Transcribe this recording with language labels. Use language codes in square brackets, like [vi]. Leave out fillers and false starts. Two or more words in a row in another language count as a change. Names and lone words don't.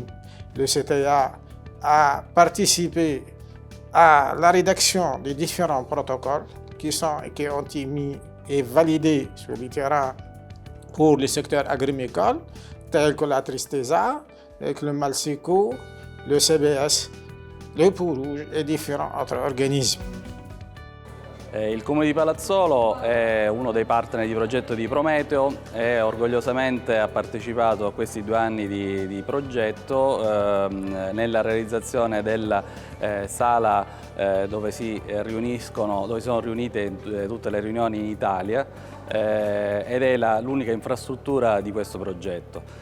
[fr] Le CTA a participé à la rédaction des différents protocoles qui ont été mis et validés sur le terrain pour le secteur agricole, tels que la tristeza, le malsico, le CBS, le pou rouge et différents autres organismes. [it] Il Comune di Palazzolo è uno dei partner di progetto di Prometeo e orgogliosamente ha partecipato a questi 2 anni di progetto nella realizzazione della sala dove sono riunite tutte le riunioni in Italia ed è l'unica infrastruttura di questo progetto.